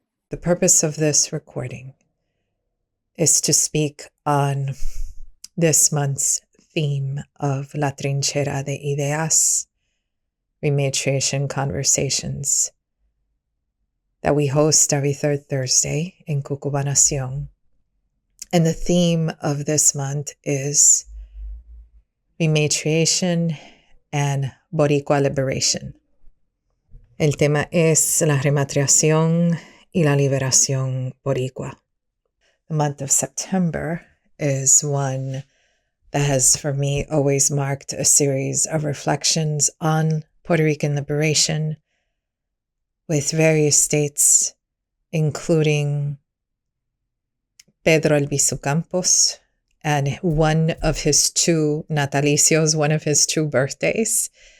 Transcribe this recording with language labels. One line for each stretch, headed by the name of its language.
English: The purpose of this recording is to speak on this month's theme of La Trinchera de Ideas, Rematriation conversations that we host every third Thursday in Cucubanación. And the theme of this month is Rematriation and Boricua liberation.
Spanish: El tema es la rematriación y la liberación boricua.
English: The month of September is one that has, for me, always marked a series of reflections on Puerto Rican liberation with various states, including Pedro Albizu Campos, and one of his two natalicios, one of his two birthdays.